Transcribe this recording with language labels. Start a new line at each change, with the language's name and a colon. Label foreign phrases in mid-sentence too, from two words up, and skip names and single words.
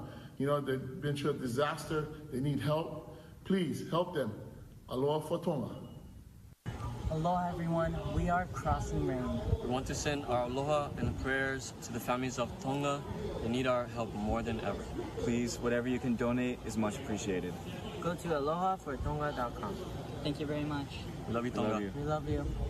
English: You know, they've been through a disaster. They need help. Please help them. Aloha4Tonga. Aloha everyone, we are Crossing Marin. We want to send our aloha and prayers to the families of Tonga that need our help more than ever. Please, whatever you can donate is much appreciated. Go to Aloha4Tonga.com. Thank you very much. We love you, Tonga. We love you.